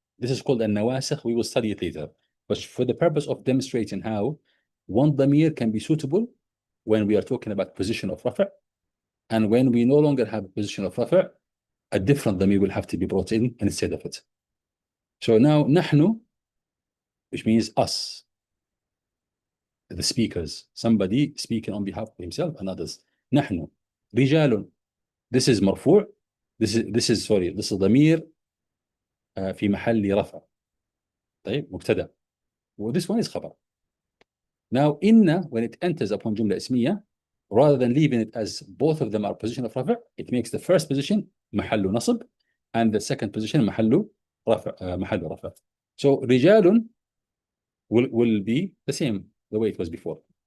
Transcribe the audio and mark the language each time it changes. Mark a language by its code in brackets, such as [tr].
[en] This is called النواسخ. We will study it later. But for the purpose of demonstrating how one ضمير can be suitable when we are talking about position of رفع, and when we no longer have a position of رفع, a different ضمير will have to be brought in instead of it. So now نحن, which means us, the speakers, somebody speaking on behalf of himself and others. [ar] نحن رجال. [en] This is مرفوع. This is [ar] ضمير في محل رفع. مبتدأ. [en] Well, this one is خبر. Now إن, when it enters upon جملة اسمية, rather than leaving it as both of them are position of رفع, it makes the first position محل نصب and the second position محل رفع. So رجال will be the same the way it was before.